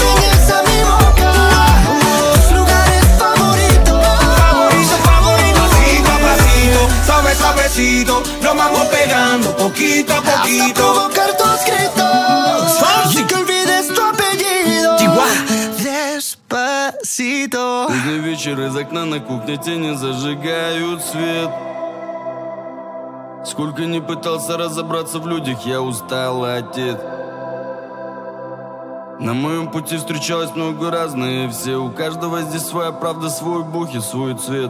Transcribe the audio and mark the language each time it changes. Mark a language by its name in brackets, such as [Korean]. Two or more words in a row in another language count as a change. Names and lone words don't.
[Spanish] enseñes a mi boca tus lugares favoritos. Favorito, favorito. Pasito a pasito, suave, suavecito. Lo vamos pegando poquito a Hasta poquito. provocar tus gritos y que olvides tu apellido. Despacito. [Russian] Поздний вечер, из окна на кухне тени зажигают свет. Сколько ни пытался разобраться в людях, я устал, отец. На моем пути встречалось много разных, все. У каждого здесь своя правда, свой бог и свой цвет.